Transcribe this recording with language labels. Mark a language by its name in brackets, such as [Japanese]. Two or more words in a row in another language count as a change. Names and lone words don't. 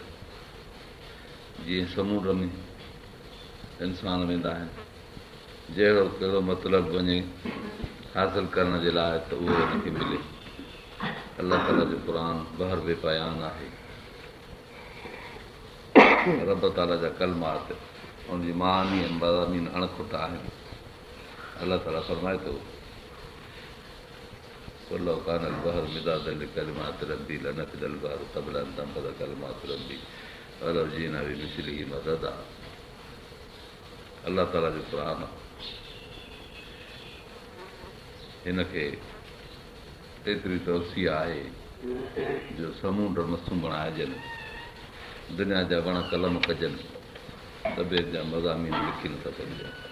[Sindhi] जीअं समुंड में इंसान वेंदा आहिनि, जहिड़ो कहिड़ो मतिलबु वञे हासिल करण जे लाइ त उहो हिनखे मिले। [Arabic] الله تعالى [Sindhi] जो क़ुर बहर बेपयान आहे। रब ताला जा कलमात उनजी मानी ऐं मज़ामीन अणखुट आहिनि। अल्लाह ताला फरमाए थो [Arabic] ولو كان البحر مدادا لكلمات ربي لنفد البحر قبل أن تنفد كلمات ربي ولو جئنا بمثله مددا। الله تعالى [Sindhi] जो क़ुर हिनखे एतिरी तवसी आहे जो समुंड मसूं बणाइजनि, दुनिया जा वण कलम कजनि, तबियत जा मज़ामीन लिखी नथा सघजनि।